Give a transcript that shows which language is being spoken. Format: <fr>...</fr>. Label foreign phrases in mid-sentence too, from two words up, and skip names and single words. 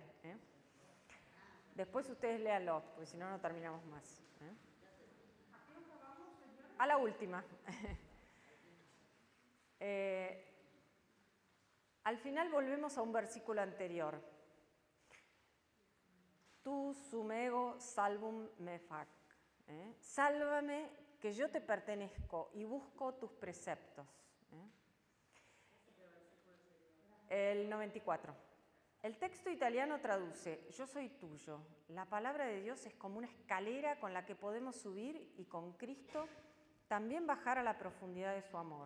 <es>Después ustedes léanlo, porque si no, no terminamos más. A la última. Al final volvemos a un versículo anterior.</es> <la>Tu sumego salvum me fac.</la> <es>Sálvame, que yo te pertenezco y busco tus preceptos. El 94. El texto italiano traduce, yo soy tuyo. La palabra de Dios es como una escalera con la que podemos subir y con Cristo también bajar a la profundidad de su amor.</es>